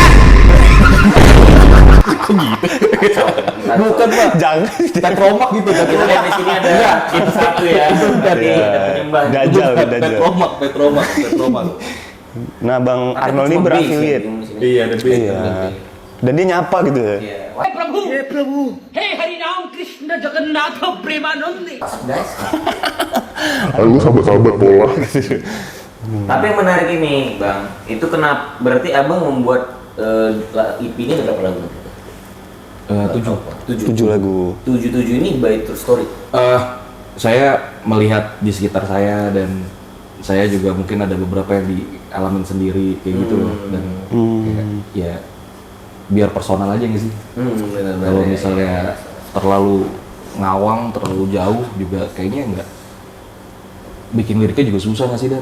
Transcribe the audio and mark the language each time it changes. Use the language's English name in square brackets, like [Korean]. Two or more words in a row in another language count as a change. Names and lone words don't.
[Indonesian] Bukan Pak. Jangan. Petromak gitu. Kita lihat di sini ada itu satu ya. Berarti ada penyembah. Dajjal. Petromak. Nah, Bang Ada Arnold ini cuma B sih berafiliat. di sini. Iya, ada Iya. Dan dia nyapa gitu ya. Iya. [Hindi] हे प्रभु हे हरि राम कृष्ण जगन्नाथ प्रेमानंदी [Indonesian] Guys. Ayo sahabat-sahabat bola. Tapi yang menarik ini, Bang, itu kenapa berarti Abang membuat EP ini berapa lagu? 7. 7 lagu. 7 ini [English] by true story. [Indonesian] Saya melihat di sekitar saya dan saya juga mungkin ada beberapa yang dialamin sendiri kayak gitu loh. Dan kayak, ya biar personal aja nggak sih? Benar-benar. Kalau misalnya terlalu ngawang, terlalu jauh juga kayaknya nggak bikin liriknya juga susah nggak sih Dan?